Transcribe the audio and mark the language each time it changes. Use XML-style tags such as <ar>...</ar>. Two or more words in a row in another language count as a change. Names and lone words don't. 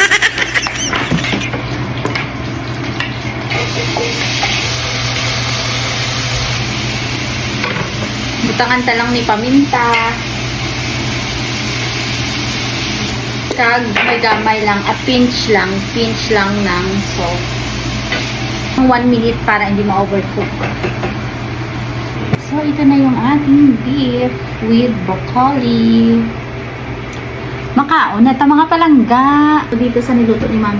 <hil>Butangan ta lang ni paminta. Kag may gamay lang,</hil> <en>a pinch</en> <tl>lang ng</tl> <en>salt.</en> <tl>1 minute para hindi ma-overcook. So, ito na yung ating</tl> <en>beef with broccoli.</en> <hil>Makaon na ta mga palangga.</hil> <tl>Dito sa niluto ni Mami.</tl>